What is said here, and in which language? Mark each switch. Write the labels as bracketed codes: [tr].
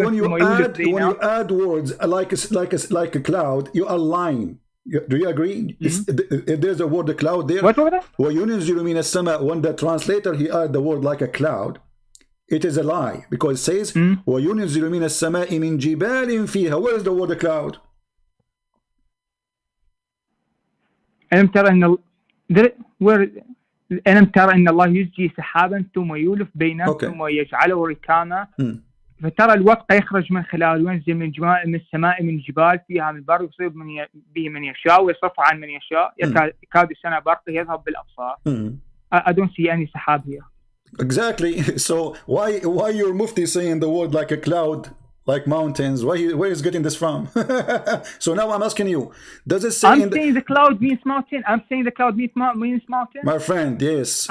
[en] when you add words like a cloud, you are lying. Do you agree? If there's a word, a cloud there. What was that? When the translator he add the word like a cloud, it is a lie, because it says [ar] وَيُنْزِلُ مِنَ السَّمَاءِ مِنْ جِبَالٍ فِيهَا. [en] Where is the word a cloud? [ar] ألم ترى أن الله يزجي سحابا ثم يولف بينه ثم يجعله ركاما فترى الودق يخرج من خلاله وينزل من السماء من جبال فيها من برق يصيب به من يشاء ويصرف عن من يشاء يكاد السنة برقه يذهب بالأبصار. [en] I don't see any sahab here. Exactly. So why your mufti saying the word like a cloud, like mountains? Where is getting this from? So now I'm asking you, does it say? I'm saying the cloud means mountain. I'm saying the cloud means mountain. My friend, yes.